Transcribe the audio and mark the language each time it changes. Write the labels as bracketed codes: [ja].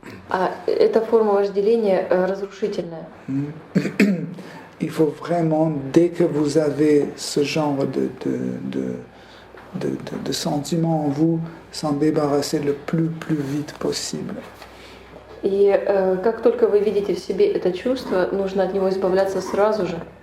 [ru] А эта форма вожделения разрушительная. [fr] Il faut vraiment, dès que vous avez ce genre de sentiments en vous, s'en débarrasser le plus vite possible. [ru] И как только вы видите в себе это чувство, нужно от него избавляться сразу же.